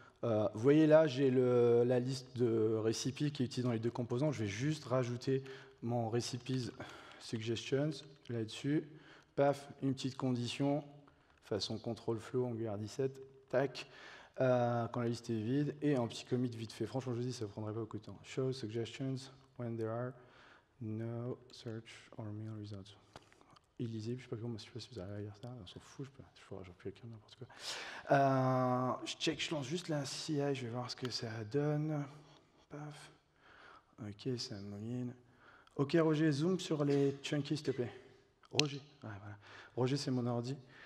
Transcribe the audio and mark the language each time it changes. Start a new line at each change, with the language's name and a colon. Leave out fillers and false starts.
French: Vous voyez là, j'ai la liste de recipes qui est utilisée dans les deux composants. Je vais juste rajouter mon recipes suggestions là-dessus. Paf, une petite condition, façon control flow Angular 17, tac, quand la liste est vide, et un petit commit vite fait. Franchement, je vous dis, ça ne prendrait pas beaucoup de temps.
English: Show suggestions when there are no search or mail results.
French: Illisible, je sais pas si vous arrivez à lire ça, on s'en fout, j'aurais pu écrire n'importe quoi. Je check, je lance juste la CI, je vais voir ce que ça donne. Paf. Ok, ça mouline. Ok, Roger, zoom sur les chunkies, s'il te plaît. Roger, voilà. Roger, c'est mon ordi.